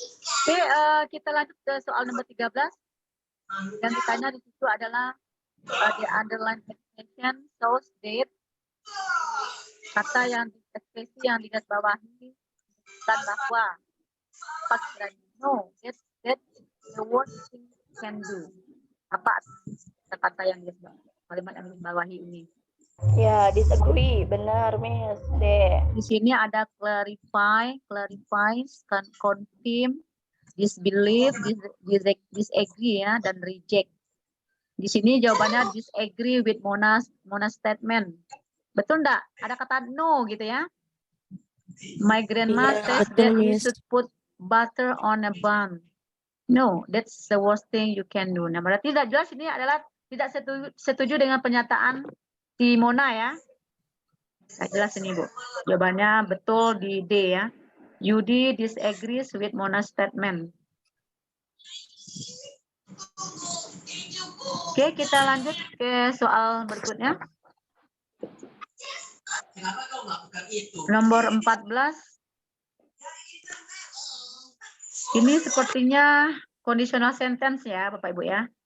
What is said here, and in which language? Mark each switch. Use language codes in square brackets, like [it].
[id] Oke, kita lanjut ke soal nomor 13. Yang ditanya di situ adalah [en] the underline expression shows date. [id] Kata yang ekspresi yang digarisbawahi dan bahwa apa kiranya? [en] No, that the word thing can do. [id] Apa kata yang kalimat yang digarisbawahi ini? Ya, disagree. Benar, Miss. D. Di sini ada clarify, clarifies, confirm, disbelieve, disagree ya, dan reject. Di sini jawabannya [en] disagree with Mona's statement. [id] Betul enggak? Ada kata no gitu ya. [en] My grandma says that you should put butter on a bun. No, that's the worst thing you can do. [id] Nah, berarti tidak jelas ini adalah tidak setuju dengan pernyataan si Mona ya. Nah, jelas ini, Bu. Jawabannya betul di D ya. [en] Yudi disagrees with Mona's statement. [id] Oke, kita lanjut ke soal berikutnya. Nomor 14. Ini sepertinya conditional sentence ya, Bapak Ibu ya.